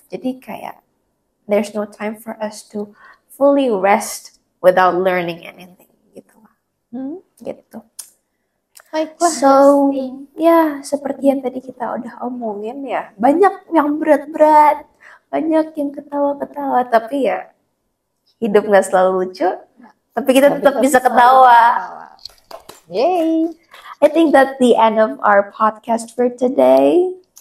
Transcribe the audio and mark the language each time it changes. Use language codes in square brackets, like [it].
[id] Jadi kayak [en] there's no time for us to fully rest without learning anything gitu. [id] Gitu. Baiklah. So ya seperti yang tadi kita udah omongin ya, banyak yang berat-berat, banyak yang ketawa-ketawa, tapi ya hidup nggak selalu lucu, tapi kita tetap bisa ketawa. Yay! [en] I think that's the end of our podcast for today.